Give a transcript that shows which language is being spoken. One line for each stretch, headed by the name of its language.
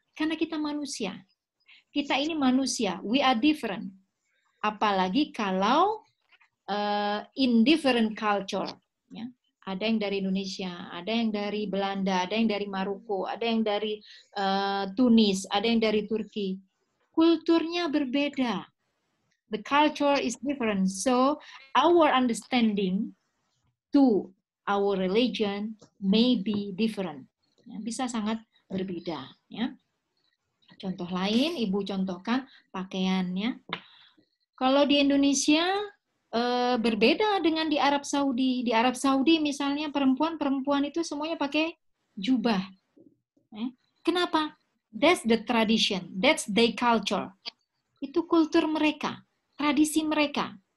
Indonesian: Karena kita manusia. Kita ini manusia.
English: We are different.
Indonesian: Apalagi kalau
English: in different culture.
Indonesian: Ya. Ada yang dari Indonesia, ada yang dari Belanda, ada yang dari Maroko, ada yang dari Tunis, ada yang dari Turki. Kulturnya berbeda.
English: The culture is different. So our understanding to our religion may be different.
Indonesian: Ya, bisa sangat berbeda. Ya. Contoh lain, Ibu contohkan pakaiannya. Kalau di Indonesia, berbeda dengan di Arab Saudi. Di Arab Saudi misalnya perempuan itu semuanya pakai jubah. Kenapa?
English: That's the tradition, that's their culture.
Indonesian: Itu kultur mereka, tradisi mereka.